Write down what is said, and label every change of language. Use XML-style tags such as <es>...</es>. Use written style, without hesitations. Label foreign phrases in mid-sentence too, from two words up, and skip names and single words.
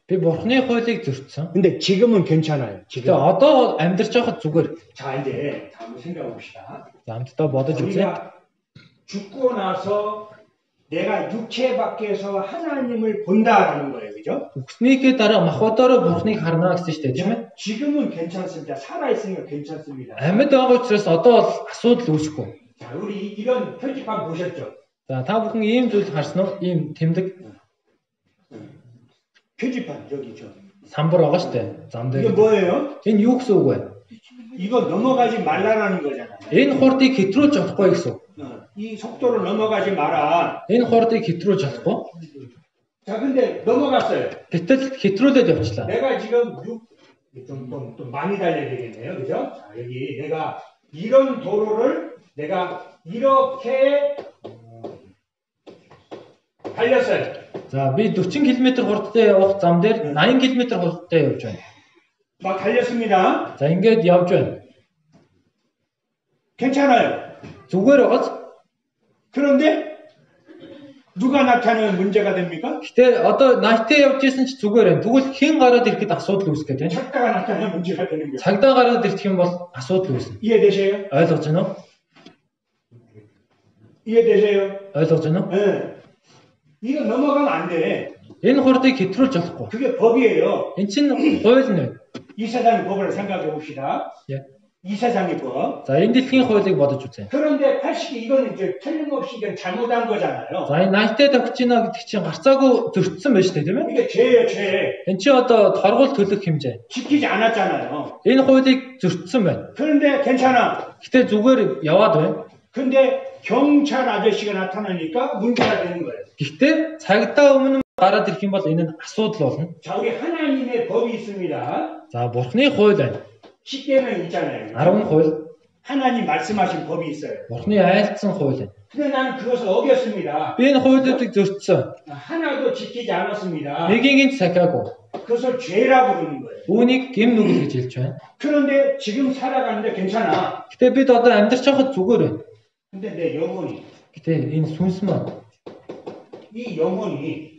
<mn>Би Бурхны хуулийг зөрчсөн.</mn> <ko>근데 지금은 괜찮아요.</ko> <mn>Тэгээ одоо амьдарч байхад зүгээр.</mn> <ko>자, 이제 한번 생각해 봅시다.</ko> <mn>Амтдаа бодож үзье.</mn> <ko>우리가 죽고 나서 내가 육체 밖에서 하나님을 본다라는 거예요. 그죠?</ko> <mn>Үгснийхээ дараа махбодороо Бурхныг харна гэсэн чинь тийм ээ.</mn> <ko>지금은 괜찮습니다. 살아있으니까 괜찮습니다.</ko> <mn>Амьд байгаа учраас одоо бол асуудал үүсэхгүй.</mn> <ko>자, 우리 이런 표지판 보셨죠?</ko> <mn>За та бүхэн ийм зүйл харсан уу? Ийм тэмдэг</mn> <ko>표지판 저기죠.</ko> <mn>самбар байгаа шүү дээ. Зам</mn> <ko>이거</ko> <mn>дээр.</mn> <ko>뭐예요?</ko> <mn>Энэ юу гэсэн үг вэ?</mn> <ko>이거 넘어가지 말라라는 거잖아요.</ko> <mn>Энэ хурдыг хэтрүүлж чадахгүй гэсэн үг.</mn> <ko>이 속도를 넘어가지 마라.</ko> <mn>Энэ хурдыг хэтрүүлж чадахгүй.</mn> <ko>자, 근데 넘어갔어요.</ko> <mn>Гэтэл хэтрүүлээд явчлаа.</mn> <ko>내가 지금 좀 많이 달려야 되겠네요. 그죠? 자, 여기 내가 이런 도로를 내가 이렇게 달렸어요.</ko> <mn>За би 40 км хурдтай явах зам дээр 80 км хурдтай явж байна.</mn> <ko>막 달렸습니다.</ko> <mn>За ингээд явж байна.</mn> <ko>괜찮아요.</ko> <mn>Зүгээр байгаач.</mn> <ko>그런데 누가 나타나면 문제가 됩니까?</ko> <mn>Гэтэ одоо найтаа явж исэн ч зүгээр байна. Тэгвэл хэн гараад ирэхэд асуудал үүсгэж байна.</mn> <ko>작가가 나타나면 문제가 되는 거예요.</ko> <mn>Цагдаа гараад ирэх юм бол асуудал үүснэ.</mn> <ko>이해되세요?</ko> <mn>ойлгож байна уу?</mn> <ko>이해되세요?</ko> <mn>ойлгож байна уу?</mn> <ko>네. 이거 넘어가면 안 돼.</ko> <mn>Энэ хурдыг хэтрүүлж болохгүй.</mn> <ko>그게 법이에요.</ko> <mn>Энэ чинь хууль нь байна.</mn> <ko>이세상의 법을 생각해 봅시다. 예. 이세상의 법.</ko> <mn>За энэ дэлхийн хуулийг бодож үзье.</mn> <ko>그런데 80개 이거는 이제 틀림없이 이건 잘못한 거잖아요.</ko> <mn>За энэ 80-тай тавьж гинэ гэдэг чинь гарцаагүй зөрчсөн байж тээ тийм ээ.</mn> <ko>이게 죄예요, 죄.</ko> <mn>Энэ чи одоо торгуул төлөх хэмжээ.</mn> <ko>지키지 않았잖아요.</ko> <mn>Энэ хуулийг зөрчсөн байна.</mn> <ko>그런데 괜찮아.</ko> <mn>Гэтэ зүгээр яваад байна.</mn> <ko>근데 경찰 아저씨가 나타나니까 문제가 되는 거예요.</ko> <mn>Гэхдээ цагдаа өмнө гараад ирэх юм бол энэ нь асуудал болно.</mn> <ko>자, 우리 하나님의 법이 있습니다.</ko> <mn>За бурхны хууль байна.</mn> <ko>10계명 있잖아요.</ko> <mn>10 хууль.</mn> <ko>하나님 말씀하신 법이 있어요.</ko> <mn>Бурхны айлдсан хууль байна.</mn> <ko>근데 나는 그것을 어겼습니다.</ko> <mn>Би энэ хуулиудыг зөрчсөн.</mn> <ko>하나도 지키지 않았습니다.</ko> <mn>Нэгийг нь сахиагүй.</mn> <ko>그것을 죄라고 부르는 거예요.</ko> <mn>Үүнийг гэм нүгэл гэж хэлж байна.</mn> <ko>그런데 지금 살아가는데 괜찮아.</ko> <mn>Гэтэ бид одоо амьдарч байхад зүгээр байна.</mn> <ko>근데 내 영혼이,</ko> <mn>Гэтэ энэ сүнс маань</mn> <ko>이 영혼이</ko>